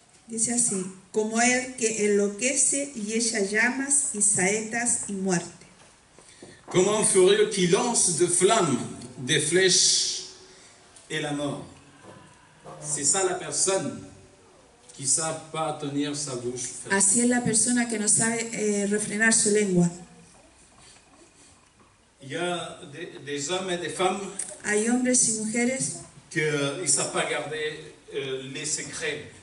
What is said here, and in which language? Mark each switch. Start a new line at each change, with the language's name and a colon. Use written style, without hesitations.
Spanish: Dice así, como el que enloquece y echa llamas y saetas y muerte.
French: Comme un furieux qui lance de flammes, des flèches et la mort. C'est ça la personne qui ne sait pas tenir sa bouche ferme.
Spanish: Así es la persona que no sabe refrenar su lengua.
French: Il y a des hommes et des femmes
Spanish: Hay hombres y mujeres
French: qui ne savent pas garder les secrets